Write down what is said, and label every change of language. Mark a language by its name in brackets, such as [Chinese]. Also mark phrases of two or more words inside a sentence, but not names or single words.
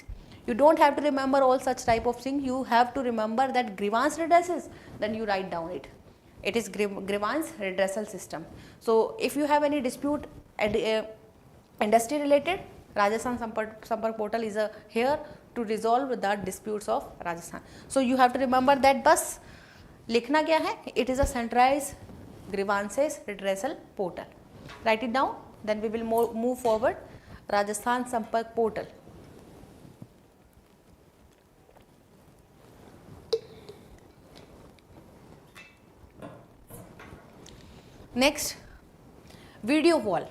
[English] You don't have to remember all such type of things. You have to remember that grievance redresses, then you write down it. It is grievance redressal system. So if you have any dispute industry related, Rajasthan Sampark Portal is here to resolve the disputes of Rajasthan. So you have to remember that [Hindi] बस लिखना क्या है? [English] It is a centralized grievances redressal portal. Write it down, then we will move forward. Rajasthan Sampark Portal. Next, video wall.